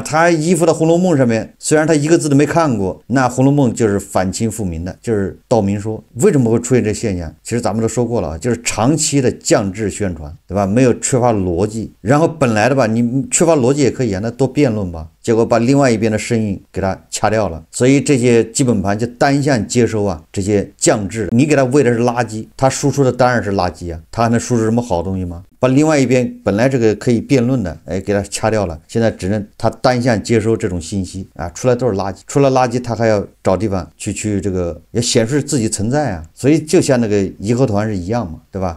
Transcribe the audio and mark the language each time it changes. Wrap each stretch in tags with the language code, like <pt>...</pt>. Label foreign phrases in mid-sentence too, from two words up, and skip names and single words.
<zh>他依附到《紅樓夢》上面，雖然他一個字都沒看過，那《紅樓夢》就是反清復明的，就是道明說，為什麼會出現這現象？其實咱們都說過了啊，就是長期的降智宣傳，對吧？沒有缺乏邏輯，然後本來的吧，你缺乏邏輯也可以啊，那多辯論吧，結果把另外一邊的聲音給它掐掉了，所以這些基本盤就單向接收啊，這些降智，你給它餵的是垃圾，它輸出的當然是垃圾啊，它還能輸出什麼好東西嗎？把另外一邊本來這個可以辯論的，給它掐掉了，現在只能它單向接收這種信息啊，出來都是垃圾，出了垃圾它還要找地方去這個也顯示自己存在啊，所以就像那個義和團是一樣嘛，對吧？</zh>